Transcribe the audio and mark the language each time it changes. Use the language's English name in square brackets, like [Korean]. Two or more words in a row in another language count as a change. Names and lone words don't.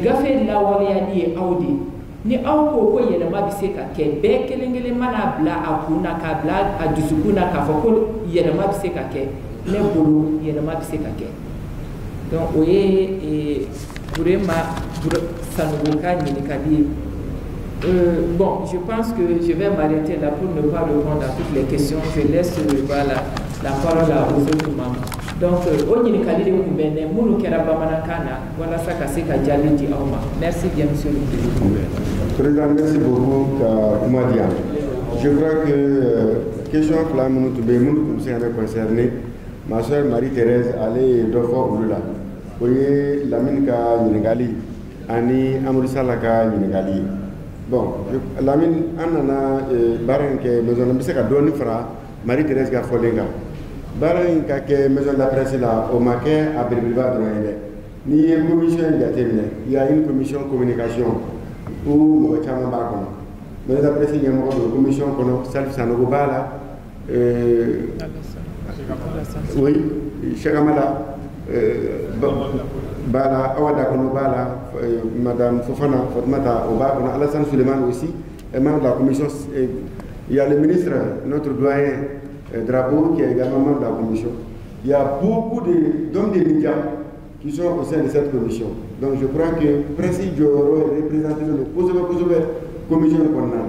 [Bambara] Mais gafe la waliya ni audi ni aw ko ko yɛlɛma bɛ se ka kɛ bɛɛ kelen kelen mana bila a kun na k'a bila a dusukun na k'a fɔ ko yɛlɛma bɛ se ka kɛ ne bolo yɛlɛma bɛ se ka kɛ donc o ye Burema Sanogo ka ɲininkali ye. [French] Bon, je pense que je vais m'arrêter là pour ne pas répondre à toutes les questions. Je laisse voilà, la parole aux autres membres. [Bambara] Donc, au ɲininkali de kun bɛ ne minnu kɛra bamanankan na walasa ka se ka jaabi di aw ma. [French] Merci bien, monsieur le président. Président, merci beaucoup [Bambara] ka kuma di yan. [French] Je crois que question [Bambara] fila minnu tun bɛ yen minnu tun bɛ se ka ne concerner ma soeur Marie-Thérèse ale ye dɔ fɔ olu la. O ye Lamine ka ɲininkali ani Amadou Sala ka ɲininkali ye. Bon, Lamine an nana baara in kɛ maison n bɛ se ka dɔɔni fara Marie-Thérèse ka fɔlen kan. Baara in ka kɛ [French] maison de la presse [Bambara] la o ma kɛ a belebeleba dɔrɔn ye dɛ. N'i ye commission in jateminɛ [French] il y a une commission communication où [Bambara] mɔgɔ caman b'a kɔnɔ. Maison de la presse ɲɛmɔgɔ don commission kɔnɔ Salif Sanogo b'a la. Oui, Cheikh Amala b'a la, Awa Dakono b'a la, Madame Fofana Fatmata o b'a kɔnɔ, Alassane Souleymane [French] aussi est membre de la commission. Il y a le ministre, notre doyen Drapeau, qui est également membre de la commission. Il y a beaucoup d'hommes de médias qui sont au sein de cette commission. Donc je crois que Président Dioro est représenté dans le commission de condamnation.